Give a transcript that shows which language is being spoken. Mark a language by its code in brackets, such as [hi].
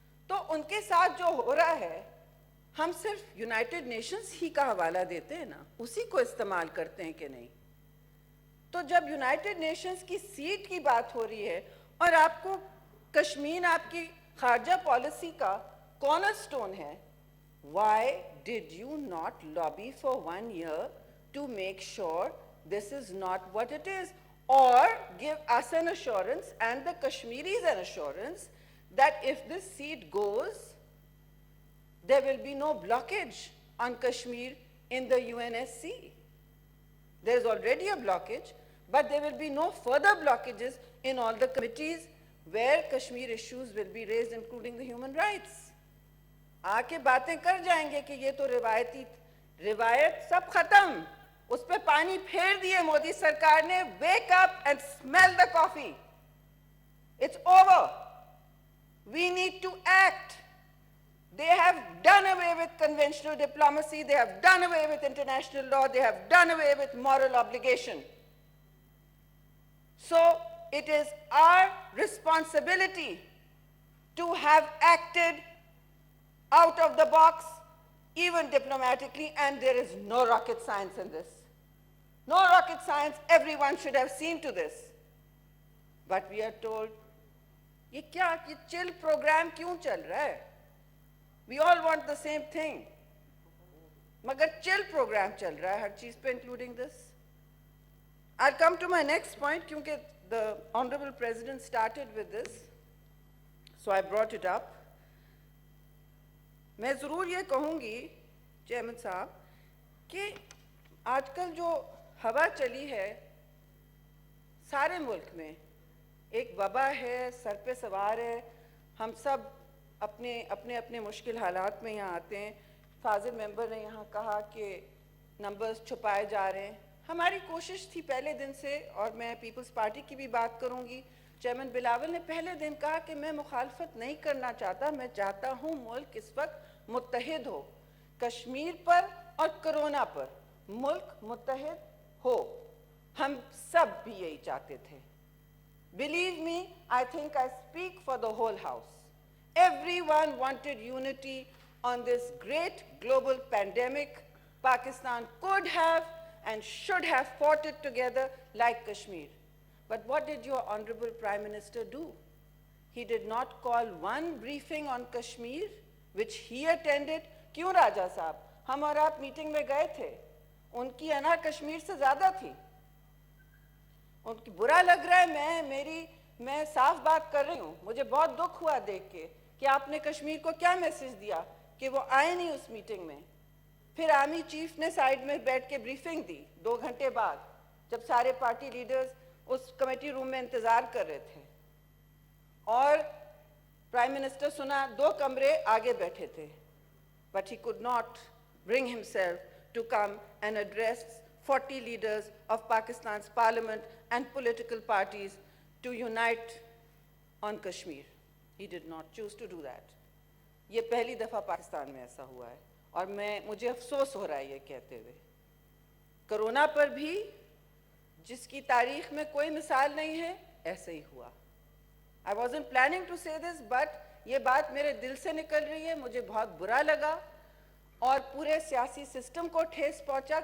[ur] تو ان کے ساتھ جو ہو رہا ہے، ہم صرف یونائٹڈ نیشنز ہی کا حوالہ دیتے ہیں نا، اسی کو استعمال کرتے ہیں کہ نہیں؟ تو جب یونائٹڈ نیشنز کی سیٹ کی بات ہو رہی ہے اور آپ کو کشمیر آپ کی خارجہ پالیسی کا کارنر سٹون ہے، [en] Why did you not lobby for 1 year to make sure this is not what it is? Or give us an assurance and the Kashmiris an assurance that if this seat goes, there will be no blockage on Kashmir in the UNSC. There is already a blockage, but there will be no further blockages in all the committees where Kashmir issues will be raised, including the human rights. [ur] آکے باتیں کر جائیں گے کہ یہ تو روایت سب ختم, اس پہ پانی پھیر دیے مودی سرکار نے. [en] Wake up and smell the coffee. It's over. We need to act. They have done away with conventional diplomacy. They have done away with international law. They have done away with moral obligation. So it is our responsibility to have acted out of the box, even diplomatically, and there is no rocket science in this. No rocket science, everyone should have seen to this. But we are told, [ur] یہ کیا, یہ chill program کیوں چل رہا ہے? [en] We all want the same thing. [ur] مگر chill program چل رہا ہے ہر چیز پہ, [en] including this. I'll come to my next point, کیونکہ the Honorable President started with this, so I brought it up. [ur] میں ضرور یہ کہوں گی چیئرمین صاحب کہ آج کل جو ہوا چلی ہے سارے ملک میں, ایک وبا ہے, سر پہ سوار ہے, ہم سب اپنے اپنے مشکل حالات میں یہاں آتے ہیں. فاضل ممبر نے یہاں کہا کہ نمبرز چھپائے جا رہے ہیں. ہماری کوشش تھی پہلے دن سے, اور میں پیپلز پارٹی کی بھی بات کروں گی. چیئرمین بلاول نے پہلے دن کہا کہ میں مخالفت نہیں کرنا چاہتا, میں چاہتا ہوں ملک اس وقت متحد ہو. کشمیر پر اور کرونا پر ملک متحد ہو. ہم سب بھی یہی چاہتے تھے. [en] Believe me, I think I speak for the whole house. Everyone wanted unity on this great global pandemic. Pakistan could have and should have fought it together like Kashmir. But what did your Honorable Prime Minister do? He did not call one briefing on Kashmir, which he attended. [ur] کیوں راجہ صاحب, ہم اور آپ meeting میں گئے تھے, ان کی انا کشمیر سے زیادہ تھی. ان کی برا لگ رہا ہے, میں صاف بات کر رہی ہوں, مجھے بہت دکھ ہوا دیکھ کے کہ آپ نے کشمیر کو کیا میسج دیا کہ وہ آئے نہیں اس میٹنگ میں. پھر آرمی چیف نے سائیڈ میں بیٹھ کے بریفنگ دی 2 گھنٹے بعد, جب سارے پارٹی لیڈرز اس کمیٹی روم میں انتظار کر رہے تھے, اور پرائم منسٹر سنا 2 کمرے آگے بیٹھے تھے. [en] But he could not bring himself to come and address 40 leaders of Pakistan's parliament and political parties to unite on Kashmir. He did not choose to do that. [ur] یہ پہلی دفعہ پاکستان میں ایسا ہوا ہے, اور مجھے افسوس ہو رہا ہے یہ کہتے ہوئے. کرونا پر بھی جس کی تاریخ میں کوئی مثال نہیں ہے, ایسے ہی ہوا. [en] I wasn't planning to say this, but [ur] یہ بات میرے دل سے نکل رہی ہے, مجھے بہت برا لگا, اور پورے سیاسی سسٹم کو ٹھیس پہنچا.